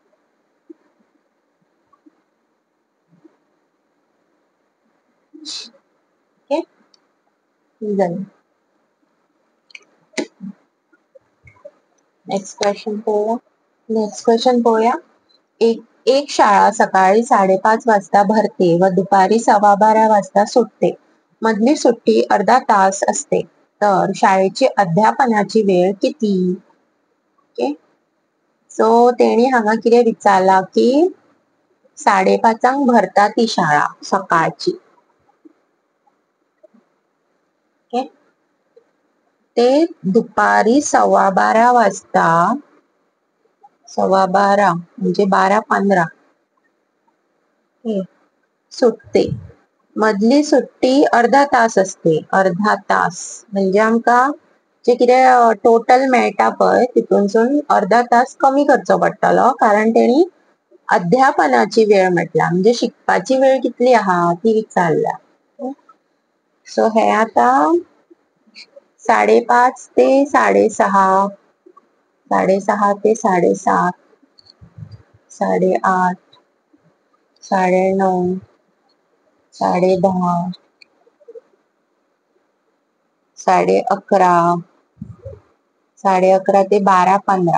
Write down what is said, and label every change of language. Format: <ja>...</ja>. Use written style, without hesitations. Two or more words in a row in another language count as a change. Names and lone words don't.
<kok>ओके,</kok> <en>next question</en> <kok>पळोवया.</kok> <mr>एक शाळा सकाळी 5:30 वाजता भरते व दुपारी 12:15 वाजता सुटते. मधली सुट्टी अर्धा तास असते. तर शाळेची अध्यापनाची वेळ किती?</mr> <kok>ओके, सो तेणी हांगा कितें विचारला की 5:30 भरता ती शाळा सकाळची. ओके, ते दुपारी 12:15 वाजता, 12:15 म्हणजे 12:15 सुटते.</kok> <mr>मधली सुट्टी अर्धा तास असते.</mr> <kok>अर्धा तास म्हणजे आमकां जे कितें टोटल मेळटा पळय तितूनसून अर्धा तास कमी करचो पडटलो, कारण तेणी अध्यापनाची वेळ म्हटल्या म्हणजे शिकपाची वेळ कितली आहा ती विचारल्या. सो हे आता 5:30 ते 6:30, 6:30 ते 7:30, 8:30, 9:30, 10:30, 11:30, 11:30 ते 12:15.</kok>